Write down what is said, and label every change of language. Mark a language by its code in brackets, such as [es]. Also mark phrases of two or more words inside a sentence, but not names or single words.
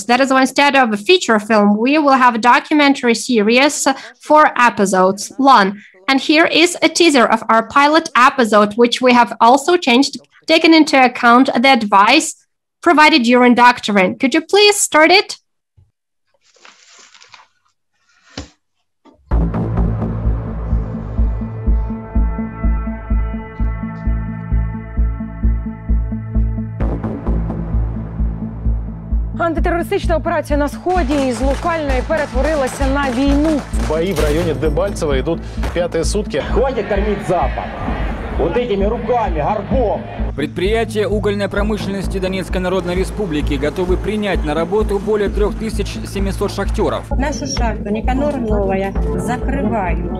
[en] That is why instead of a feature film, we will have a documentary series, 4 episodes long. And here is a teaser of our pilot episode, which we have also changed, taken into account the advice provided during doctrine. Could you please start it? [uk] Антитерористична операція на Сході із локальної перетворилася на війну. [ru] Бои в районе Дебальцево идут 5-е сутки. Хватит кормить Запад. Вот этими руками, горбом. Предприятия угольной промышленности Донецкой Народной Республики готовы принять на работу более 3700 шахтеров. Нашу шахту Никанор Новая закрывают.